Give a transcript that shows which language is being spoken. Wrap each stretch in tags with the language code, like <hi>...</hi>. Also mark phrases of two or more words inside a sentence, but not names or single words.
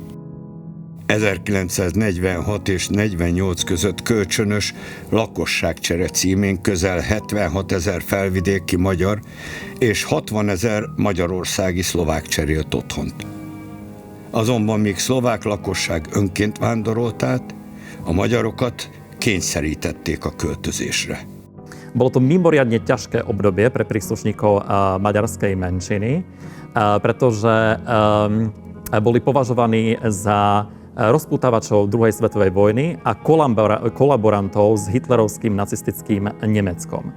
<hu>1946 és 48 között kölcsönös lakosságcsere címén közel 76 000 felvidéki magyar és 60 000 magyarországi szlovák cserélt otthont. Azonban még szlovák lakosság önként vándorolt át, a magyarokat kényszerítették a költözésre.</hu> <sk>Bolo to mimoriadne ťažké obdobie pre príslušníkov maďarskej menšiny, pretože boli považovaní za rozputávačov druhej svetovej vojny a kolaborantov s hitlerovským nacistickým Nemeckom.</sk>